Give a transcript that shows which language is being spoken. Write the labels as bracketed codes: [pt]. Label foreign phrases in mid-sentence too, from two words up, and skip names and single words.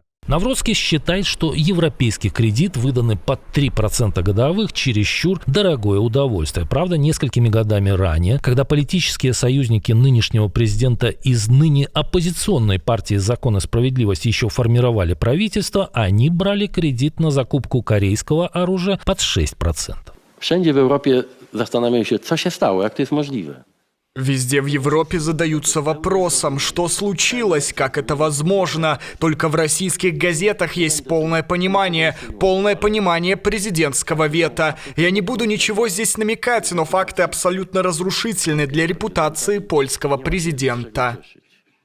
[ru] Навроцкий считает, что европейский кредит, выданный под 3% годовых, чересчур дорогое удовольствие. Правда, несколькими годами ранее, когда политические союзники нынешнего президента из ныне оппозиционной партии «Закон и справедливость» еще формировали правительство, они брали кредит на закупку корейского оружия под 6%. [pl] Wszędzie w Europie zastanawiają się, co się stało, jak to jest możliwe. [ru] Везде в Европе задаются вопросом, что случилось, как это возможно. Только в российских газетах есть полное понимание президентского вето. Я не буду ничего здесь намекать, но факты абсолютно разрушительны для репутации польского президента.